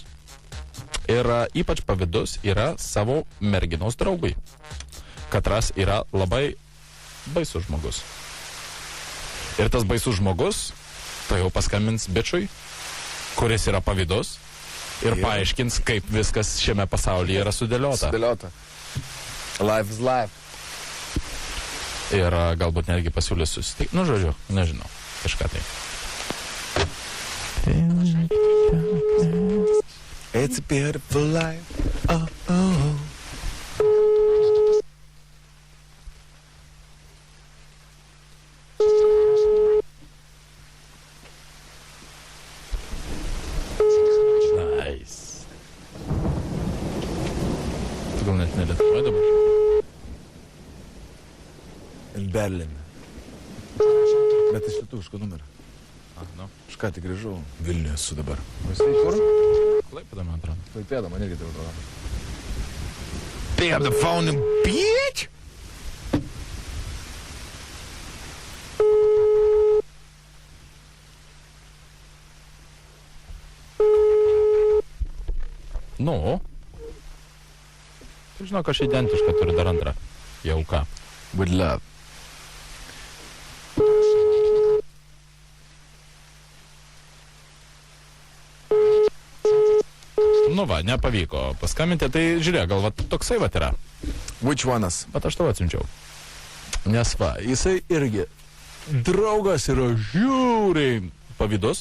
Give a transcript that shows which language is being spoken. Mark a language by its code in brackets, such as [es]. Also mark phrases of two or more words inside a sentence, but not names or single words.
[lt] Ir ypač pavydus yra savo merginos draugui. Katras yra labai baisus žmogus. Ir tas baisus žmogus, tai jau paskambins bičiui, kuris yra pavydus, ir paaiškins, kaip viskas šiame pasaulyje yra sudėliota. [en] Life is life. [lt] Ir galbūt netgi pasiūlys susitikti. Nu, žodžiu, nežinau. Kažką tai. [en] It's a beautiful life. Oh. Nice. [lt] Tu gal net nelietuvoje dabar? [en] In Berlin. [lt] Bet iš lietuviško numerio. Nu. Aš ką tik grįžau. Vilniuje esu dabar. Jisai kur? Klaipėda, man atrodo. Klaipėda, man irgi tai atrodo. [en] Pick up the phone, bitch! [lt] Nu. Tu žinok, aš identišką turiu dar antrą. Jau ką. [en] With love. [lt] Nu va, nepavyko paskambinti, tai žiūrėk, gal va toksai va yra. [en] Which one'as? [lt] Bet aš tau atsiunčiau. Nes va, jisai irgi draugas yra žiūriai pavydus.